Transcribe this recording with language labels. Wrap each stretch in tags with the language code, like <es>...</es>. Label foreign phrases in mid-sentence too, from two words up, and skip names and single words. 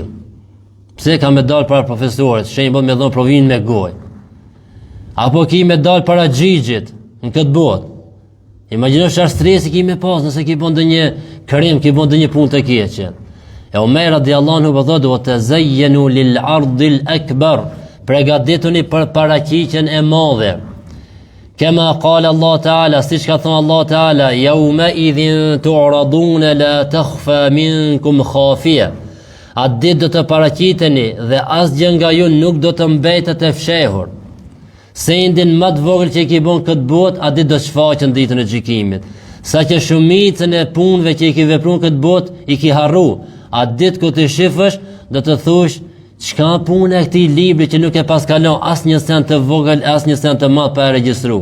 <sq>Pse ka me dalë para profesorit, shembull me dhon provim me gojë. Apo ki me dalë para xhixhit në këtë botë. Imagjino çfarë stresi ki me pas nëse ki bën ndonjë krim, ki bën ndonjë punë të keqe.</sq> <ar>E Omer رضي الله عنه</ar> <sq>po thotë</sq> <ar>وتزينوا للعرض الأكبر,</ar> <sq>pregadituni për paraqitjen e madhe.</sq> <ar>كما قال الله تعالى,</ar> <sq>siç ka thënë</sq> <ar>Allah Taala, يومئذ تعرضون لا تخفى منكم خافية.</ar> <sq>Atë ditë do të paraqiteni dhe asgjë nga ju nuk do të mbetet e fshehur. Se ndin më të vogël që i ki bon këtë botë, atë ditë do të shfaqen ditën e gjykimit. Sa që shumicën e punëve që i ki vepruar këtë botë, i ki harru. Atë ditë ku të shifësh, do të thush, çka punë e këtij libri që nuk e paskalon asnjë send të vogël, asnjë send të madh pa e regjistruar.</sq>